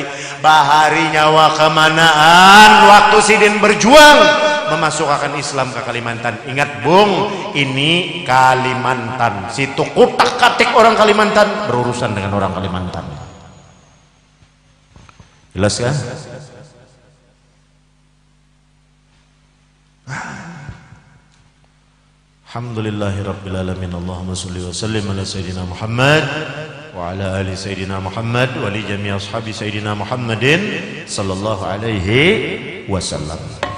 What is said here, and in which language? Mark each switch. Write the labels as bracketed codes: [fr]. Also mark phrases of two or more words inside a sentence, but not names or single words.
[bjn] Bahari nyawa kemanaan waktu Sidin berjuang memasukkan Islam ke Kalimantan. [id] Ingat Bung, ini Kalimantan. Situ kutak-katik orang Kalimantan berurusan dengan orang Kalimantan. Jelas kan? [ar] الحمد لله رب العالمين. اللهم صل وسلم على سيدنا محمد وعلى آل سيدنا محمد ولجميع أصحاب سيدنا محمد صلى الله عليه وسلم.